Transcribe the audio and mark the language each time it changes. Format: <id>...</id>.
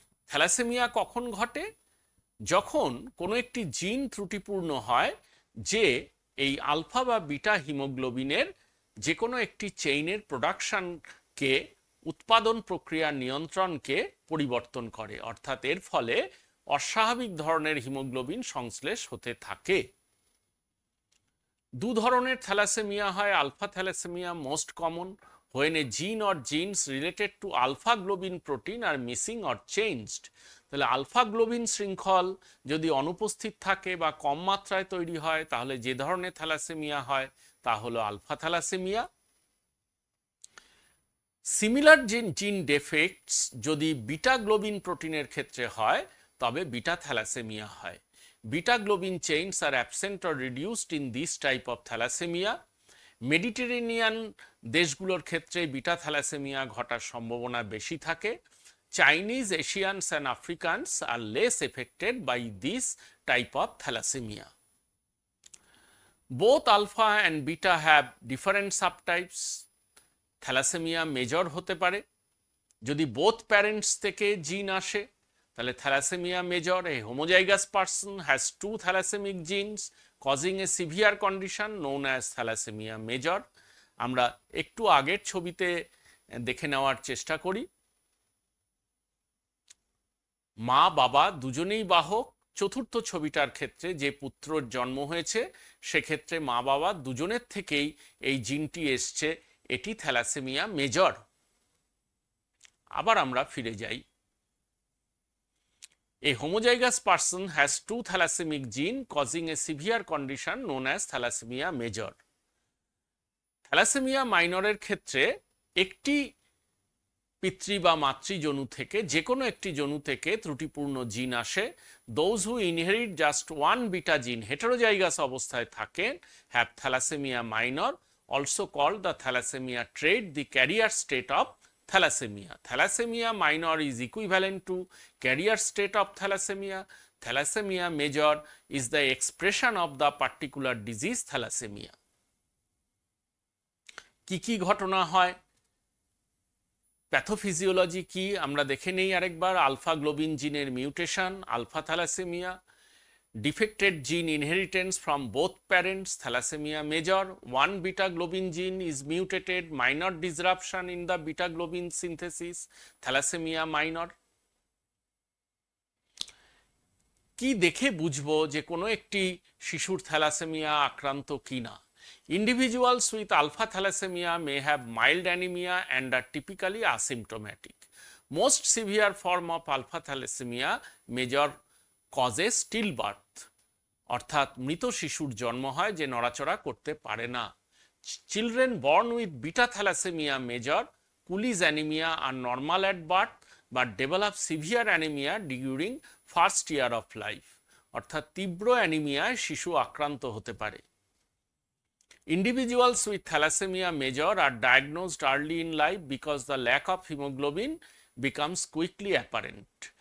<bn>Thalassaemia কখন ঘটে? যখন কোনো একটি জিন ত্রুটিপূর্ণ হয় যে এই আলফা বা বিটা হিমোগ্লোবিনের যে কোনো একটি চেইনের প্রোডাকশনকে, উৎপাদন প্রক্রিয়ার নিয়ন্ত্রণকে পরিবর্তন করে, অর্থাৎ এর ফলে অস্বাভাবিক ধরনের হিমোগ্লোবিন সংশ্লেষ হতে থাকে। 2 ধরনের থ্যালাসেমিয়া হয়।</bn> <en>Alpha thalassaemia most common when a gene or genes related to alpha globin protein are missing or changed.</en> <bn>তাহলে আলফা গ্লোবিন শৃঙ্খল যদি অনুপস্থিত থাকে বা কম মাত্রায় তৈরি হয় তাহলে যে ধরনের থ্যালাসেমিয়া হয় তা হলো আলফা থ্যালাসেমিয়া।</bn> <en>similar gene defects</en> <bn>যদি বিটা গ্লোবিন প্রোটিনের ক্ষেত্রে হয় তবে বিটা থ্যালাসেমিয়া হয়।</bn> <en>Beta globin chains are absent or reduced in this type of thalassemia,</en> <bn>Mediterranean দেশগুলোর ক্ষেত্রে বিটা থ্যালাসেমিয়া ঘটার সম্ভাবনা বেশি থাকে।</bn> <en>Chinese, Asians and Africans are less affected by this type of thalassaemia. Both alpha and beta have different subtypes.</en> <bn>Thalassaemia major হতে পারে যদি</bn> <en>both parents</en> <bn>থেকে জিন আসে, তাহলে thalassaemia major.</bn> <en>A homozygous person has two thalassemic genes causing a severe condition known as thalassaemia major.</en> <bn>আমরা একটু আগের ছবিতে দেখে নেওয়ার চেষ্টা করি। মা বাবা দুজনেই বাহক। চতুর্থ ছবিটার ক্ষেত্রে যে পুত্রর জন্ম হয়েছে সেক্ষেত্রে মা বাবা দুজনের থেকেই এই জিনটি এসছে, এটি থ্যালাসেমিয়া মেজর। আবার আমরা ফিরে যাই।</bn> <en>A homozygous person has two thalassemic gene causing a severe condition known as thalassemia major.</en> <bn>Thalassaemia মাইনরের ক্ষেত্রে একটি পিতৃ বা মাতৃজনু থেকে যে কোনো একটি জনু থেকে ত্রুটিপূর্ণ জিন আসে।</bn> <en>Those who inherit just one beta gene heterozygous</en> <bn>অবস্থায় থাকেন</bn> <en>have thalassemia minor, also called the thalassemia trait, the carrier state of thalassemia. Thalassemia minor is equivalent to carrier state of thalassemia. Thalassemia major is the expression of the particular disease thalassemia.</en> <bn>কি ঘটনা হয়, pathophysiology কি আমরা দেখে নেই আরেকবার। Alpha globin জিনের mutation, alpha thalassaemia.</bn> <en>Defected gene inheritance from both parents, thalassemia major. One beta globin gene is mutated, minor disruption in the beta globin synthesis, thalassemia minor.</en> <bn>কি দেখে বুঝবো যে কোনো একটি শিশুর থ্যালাসেমিয়া আক্রান্ত কিনা?</bn> <en>Individuals with alpha thalassemia may have mild anemia and are typically asymptomatic. Most severe form of alpha thalassemia major causes stillbirth,</en> <bn>অর্থাৎ মৃত শিশুর জন্ম হয় যে নড়াচড়া করতে পারে না।</bn> <en>Children born with beta thalassemia major, Cooley's anemia are normal at birth but develop severe anemia during first year of life,</en> <bn>অর্থাৎ তীব্র অ্যানিমিয়ায় শিশু আক্রান্ত হতে পারে।</bn> <en>Individuals with thalassemia major are diagnosed early in life because the lack of hemoglobin becomes quickly apparent.</en>